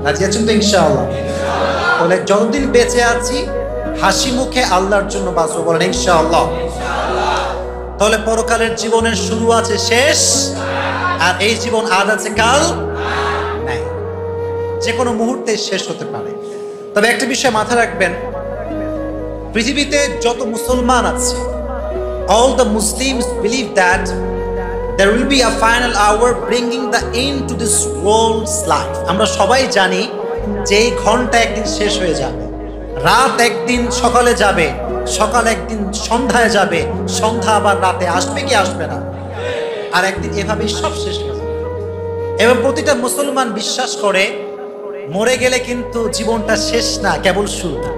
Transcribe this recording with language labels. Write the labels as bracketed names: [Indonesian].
[Bangla] রাজি আছেন তো ইনশাআল্লাহ? বলে যতদিন বেঁচে আছি হাসি মুখে আল্লাহর জন্য বাঁচবো, বলেন ইনশাআল্লাহ। তাহলে পরকালের জীবনের শুরু আছে, শেষ, আর এই জীবন আজ আছে কাল নাই, যে কোনো মুহূর্তে শেষ হতে পারে। তবে একটা বিষয় মাথায় রাখবেন, পৃথিবীতে যত মুসলমান আছে, [English] all the Muslims believe that there will be a final hour bringing the end to this world's life. [Bangla] আমরা সবাই জানি যে এই ঘন্টা একদিন শেষ হয়ে যাবে, রাত একদিন সকালে যাবে, সকাল একদিন সন্ধ্যায় যাবে, সন্ধ্যা আবার রাতে আসবে কি আসবে না, আর একদিন এভাবেই সব শেষ হয়ে যাবে। এবং প্রতিটা মুসলমান বিশ্বাস করে মরে গেলে কিন্তু জীবনটা শেষ না, কেবল শুরু।